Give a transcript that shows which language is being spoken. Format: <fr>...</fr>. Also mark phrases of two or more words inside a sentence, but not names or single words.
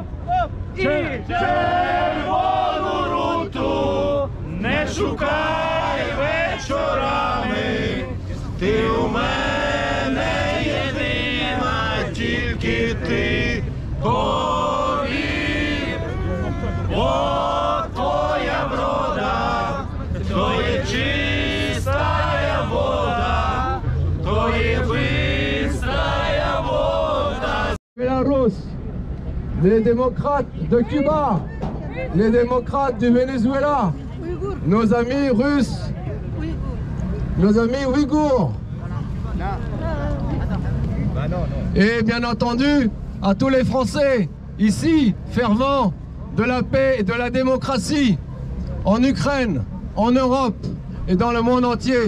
<uk>І червону руту не шукай вечорами, ти у мене єдина, тільки ти повір, бо твоя врода, то є чистая вода, то є бистрая вода.</uk> <fr>Belarus, les démocrates de Cuba, les démocrates du Venezuela, nos amis russes, nos amis ouïghours. Et bien entendu, à tous les Français, ici, fervents de la paix et de la démocratie, en Ukraine, en Europe et dans le monde entier.</fr>